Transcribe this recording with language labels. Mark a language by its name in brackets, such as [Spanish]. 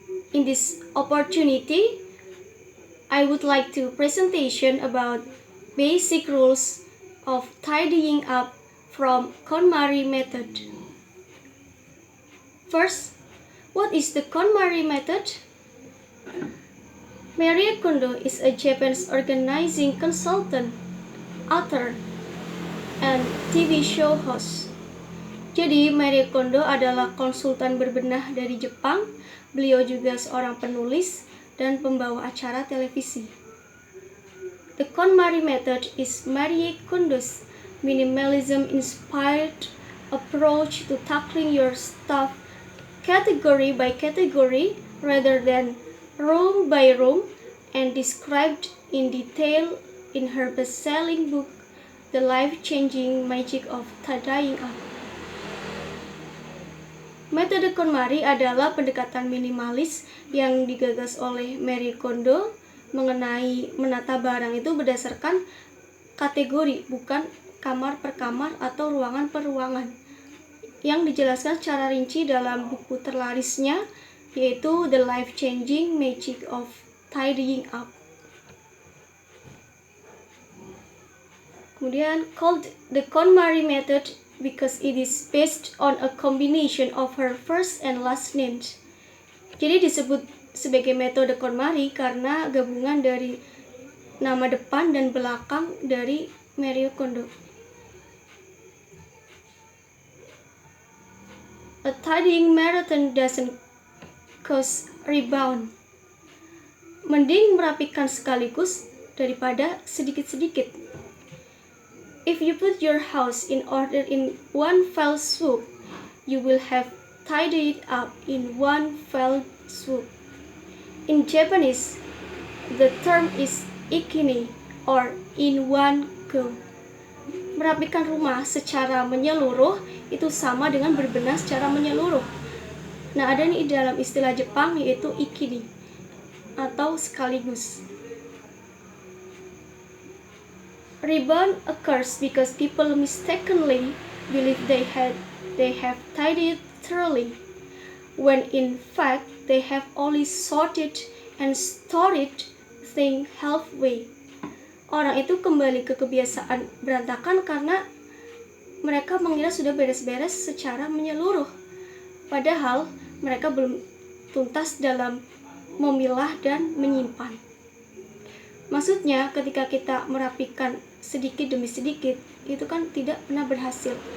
[English] In this opportunity, I would like to presentation about basic rules of tidying up from KonMari method. First, what is the KonMari method? Marie Kondo is a Japanese organizing consultant, author, and TV show host. [Indonesian] Jadi Marie Kondo adalah konsultan berbenah dari Jepang. Beliau juga seorang penulis dan pembawa acara televisi. [English] The KonMari method is Marie Kondo's minimalism-inspired approach to tackling your stuff category by category rather than room by room, and described in detail in her best-selling book, The Life-Changing Magic of Tidying Up. [Indonesian] Metode KonMari adalah pendekatan minimalis yang digagas oleh Marie Kondo mengenai menata barang itu berdasarkan kategori, bukan kamar per kamar atau ruangan per ruangan, yang dijelaskan secara rinci dalam buku terlarisnya, yaitu The Life-Changing Magic of Tidying Up. Kemudian [English] called the KonMari method because it is based on a combination of her first and last names. [Indonesian] Jadi disebut sebagai metode KonMari karena gabungan dari nama depan dan belakang dari Marie Kondo. [English] A tidying marathon doesn't cause rebound. [Indonesian] Mending merapikan sekaligus daripada sedikit-sedikit. [English] If you put your house in order in one fell swoop, you will have tidied it up in one fell swoop. In Japanese, the term is ikini or in one go. [Indonesian] Merapikan rumah secara menyeluruh itu sama dengan berbenah secara menyeluruh. Nah, ada nih dalam istilah Jepang yaitu ikini atau sekaligus. [English] Rebound occurs because people mistakenly believe they have tidied thoroughly, when in fact they have only sorted and stored things halfway. [Indonesian] Orang itu kembali ke kebiasaan berantakan karena mereka mengira sudah beres-beres secara menyeluruh, padahal mereka belum tuntas dalam memilah dan menyimpan. Maksudnya ketika kita merapikan sedikit demi sedikit, itu kan tidak pernah berhasil.